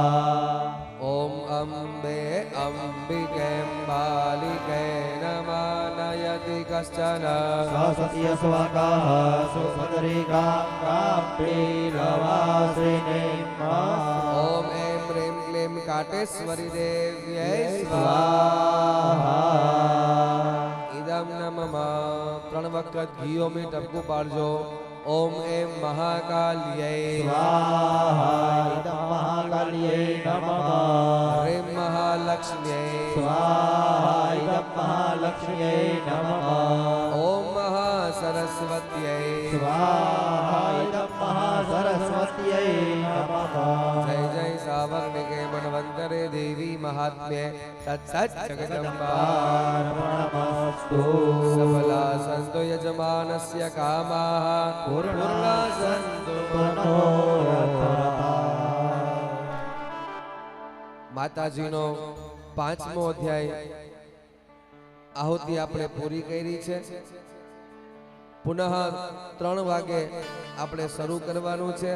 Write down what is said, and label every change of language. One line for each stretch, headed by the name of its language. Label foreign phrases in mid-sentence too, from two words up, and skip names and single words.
Sanskrit: ॐ अम्बे अम्बिकें बालिके नमानयति कश्चन सत्य स्वाकाः सुभद्रिकां काम्पीलवासिनीं ॐ ऐं ह्रीं क्लीं काटेश्वरी देव्यै स्वाहा इदं न मम
Gujarati: 3 વખત ઘીઓ મે ટપકું પાડજો
Sanskrit: ओम ऐं महाकाल्यै स्वाहा इदं महाकाल्यै नमः ह्रीं महालक्ष्म्यै स्वाहा इदं महालक्ष्म्यै नमः ओम महासरस्वत्यै स्वाहा इदं महासरस्वत्यै नमः जय जय सावर्णिके मनवन्तरे देवी महात्म्ये तत्सत् जगदम्बा नमस्तु सफला सन्तु यजमानस्य कामाः पूर्णा सन्तु
Gujarati: માતાજીનો 5મો અધ્યાય આહુતિ આપણે પૂરી કરી છે. પુનઃ 3 વાગે આપણે શરૂ કરવાનું છે.